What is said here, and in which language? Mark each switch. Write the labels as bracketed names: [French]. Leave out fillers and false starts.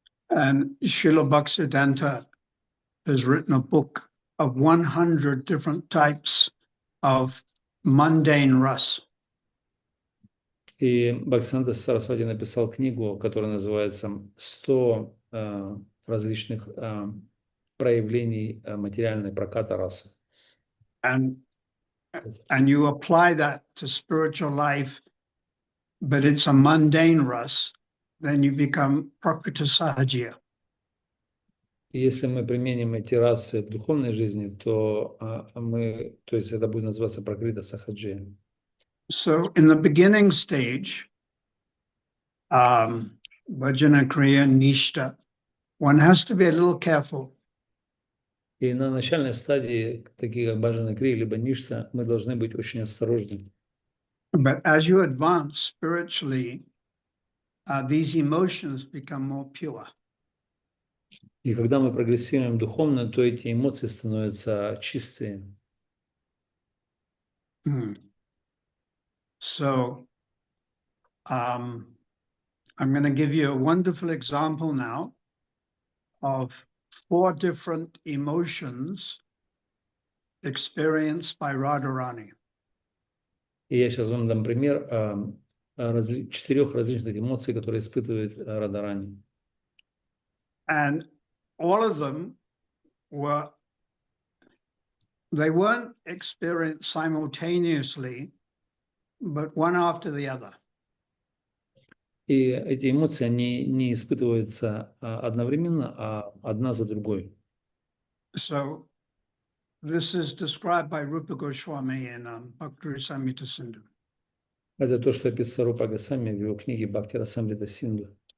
[English] And Srila Bhaktisiddhanta has written a book of 100 different types of mundane ras. [Russian] И Бхактисиddханта Сарасвати написал книгу, которая называется «100 различных проявлений материальной проката расы». [English] And you apply that to spiritual life, but it's a mundane ras, then you become prakriti sahajya. [Russian] И если мы применим эти расы в духовной жизни, то есть это будет называться пракрита сахаджия. [English] So in the beginning stage, Bhajana Kriya Nishta, one has to be a little careful. [Russian] И на начальной стадии, такие как баджана крия, либо ништа, мы должны быть очень осторожны. [English] But as you advance spiritually, these emotions become more pure. [Russian] И когда мы прогрессируем духовно, то эти эмоции становятся чистые. [English] So I'm going to give you a wonderful example now of 4 different emotions experienced by Radharani. [Russian] И я сейчас вам дам пример 4 различных эмоций, которые испытывает Радharani. [English] And all of them were they weren't experienced simultaneously, but one after the other. [Russian] И эти эмоции, они не испытываются одновременно, а одна за другой. [English] So this is described by Rupa Goswami in Bhakti Samhita Sindhu. [Russian] Это то, что описано Рупа Госвами в его книге Бхакти Расамрита Синду.